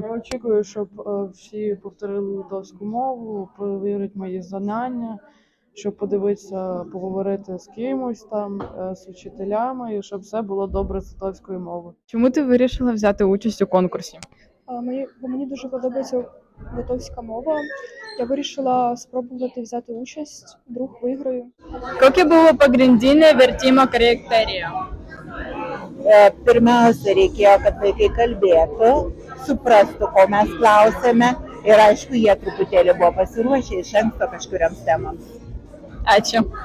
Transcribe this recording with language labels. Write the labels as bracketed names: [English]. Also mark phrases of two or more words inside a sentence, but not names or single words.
[Ukrainian] Я очікую, щоб всі повторили литовську мову, перевірять мої знання, щоб подивитися, поговорити з кимось там, з вчителями, і щоб все було добре з литовською мовою. Чому ти вирішила взяти участь у конкурсі? Бо мені дуже подобається литовська мова. Я вирішила спробувати взяти участь, вдруг виграю. [Lithuanian] Kokie buvo pagrindiniai vertimo kriterijai? Pirmiausia, reikėjo, kad vaikai kalbėtų, suprastų, ko mes klausėme ir aišku, jie truputėlį buvo pasiruošę iš anksto kažkuriams temams. Ačiū.